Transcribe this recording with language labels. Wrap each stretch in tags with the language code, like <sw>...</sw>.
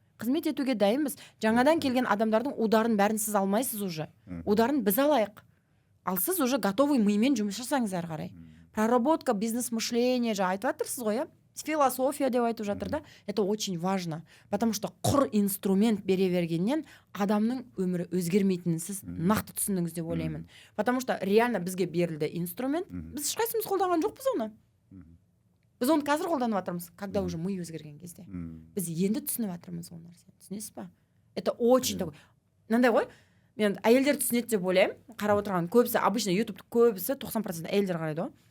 <kk>Қызмет етуге дайынбыз. Жаңадан келген адамдардың ударын бәрін сіз алмайсыз уже. Ударын біз алайық. Ал сіз</kk> <ru>уже готовый</ru> <kk>мимен жұмыс жасаңыз әрі қарай.</kk> <ru>Проработка, бизнес мышление</ru> <kk>же айтып жатырсыз ғой, иә? Философия деп айтып жатыр да.</kk> <ru>Это очень важно. Потому что</ru> <kk>құр инструмент бере бергеннен адамның өмірі өзгермейтінін сіз нақты түсіндіңіз деп ойлаймын.</kk> <ru>Потому что реально</ru> <kk>бізге берілді</kk> <ru>инструмент.</ru> <kk>Біз ешқайсымыз қолданған жоқпыз оны. Біз оны қазір қолданып жатырмыз,</kk> <ru>когда уже</ru> <kk>ми өзгерген кезде. Біз енді түсініп жатырмыз ол нәрсені. Түсінесіз ба?</kk> <ru>Это очень такой.</ru> <kk>Мынандай ғой, мен әйелдер түсінеді деп ойлаймын. Қарап отырған көбісі,</kk> <ru>обычно</ru> <kk>YouTube көбісі 90% әйелдер қарайды ғой.</kk>